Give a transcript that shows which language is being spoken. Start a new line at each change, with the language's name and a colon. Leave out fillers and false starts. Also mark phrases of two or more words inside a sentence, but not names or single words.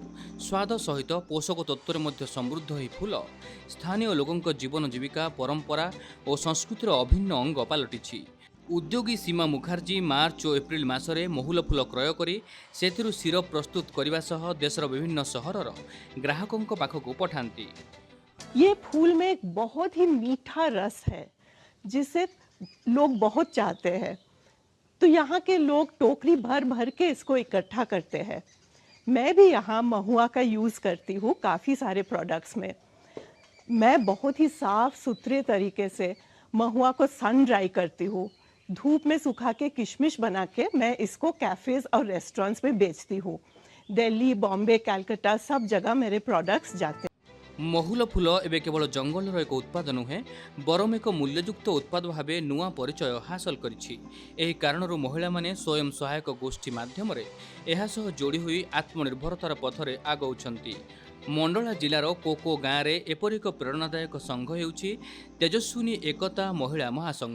Odia: ସ୍ୱାଦ ସହିତ ପୋଷକ ତତ୍ତ୍ୱରେ ମଧ୍ୟ ସମୃଦ୍ଧ ଏହି ଫୁଲ ସ୍ଥାନୀୟ ଲୋକଙ୍କ ଜୀବନ ଜୀବିକା, ପରମ୍ପରା ଓ ସଂସ୍କୃତିର ଅଭିନ୍ନ ଅଙ୍ଗ ପାଲଟିଛି। ଉଦ୍ୟୋଗୀ ସୀମା ମୁଖାର୍ଜୀ ମାର୍ଚ୍ଚ ଓ ଏପ୍ରିଲ ମାସରେ ମହୁଲ ଫୁଲ କ୍ରୟ କରି ସେଥିରୁ ସିରପ ପ୍ରସ୍ତୁତ କରିବା ସହ ଦେଶର ବିଭିନ୍ନ ସହରର ଗ୍ରାହକଙ୍କ ପାଖକୁ ପଠାନ୍ତି।
Hindi: ये फूल में एक बहुत ही मीठा रस है जिसे लोग बहुत चाहते हैं। तो यहाँ के लोग टोकरी भर भर के इसको इकट्ठा करते हैं। मैं भी यहाँ महुआ का यूज़ करती हूँ काफ़ी सारे प्रोडक्ट्स में। मैं बहुत ही साफ सुथरे तरीके से महुआ को
English: sun dry
Hindi: करती हूँ। धूप में सुखा के किशमिश बना के मैं इसको कैफ़ेज़ और रेस्टोरेंट्स में बेचती हूँ। दिल्ली, बॉम्बे, कलकत्ता सब जगह मेरे प्रोडक्ट्स जाते हैं।
Odia: ମହୁଲ ଫୁଲ ଏବେ କେବଳ ଜଙ୍ଗଲର ଏକ ଉତ୍ପାଦ ନୁହେଁ, ବରଂ ଏକ ମୂଲ୍ୟଯୁକ୍ତ ଉତ୍ପାଦ ଭାବେ ନୂଆ ପରିଚୟ ହାସଲ କରିଛି। ଏହି କାରଣରୁ ମହିଳାମାନେ ସ୍ୱୟଂ ସହାୟକ ଗୋଷ୍ଠୀ ମାଧ୍ୟମରେ ଏହା ସହ ଯୋଡ଼ି ହୋଇ ଆତ୍ମନିର୍ଭରତାର ପଥରେ ଆଗଉଛନ୍ତି। ମଣ୍ଡଳା ଜିଲ୍ଲାର କୋକୋ ଗାଁରେ ଏପରି ଏକ ପ୍ରେରଣାଦାୟକ ସଂଘ ହେଉଛି ତେଜସ୍ୱିନୀ ଏକତା ମହିଳା ମହାସଂଘ।